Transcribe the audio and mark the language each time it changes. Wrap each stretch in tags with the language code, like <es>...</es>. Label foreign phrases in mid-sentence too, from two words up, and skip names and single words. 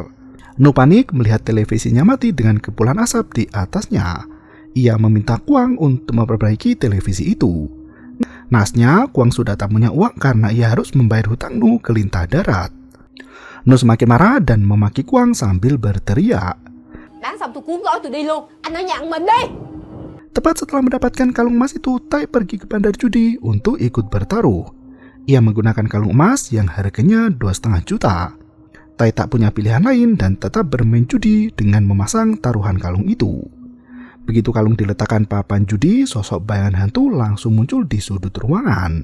<id>Nu panik melihat televisinya mati dengan kepulan asap di atasnya. Ia meminta Kuang untuk memperbaiki televisi itu. Nasnya Kuang sudah tak punya uang karena ia harus membayar hutang Nu ke lintah darat. Nu semakin marah dan memaki Kuang sambil berteriak.</id> <vi>Bán xong tôi cuốn gói tôi đi luôn. Anh ở nhà ăn mình đi.</vi> <id>Tepat setelah mendapatkan kalung emas itu, Tai pergi ke bandar judi untuk ikut bertaruh. Ia menggunakan kalung emas yang harganya 2,5 juta. Tai tak punya pilihan lain dan tetap bermain judi dengan memasang taruhan kalung itu. Begitu kalung diletakkan papan judi, sosok bayangan hantu langsung muncul di sudut ruangan.</id>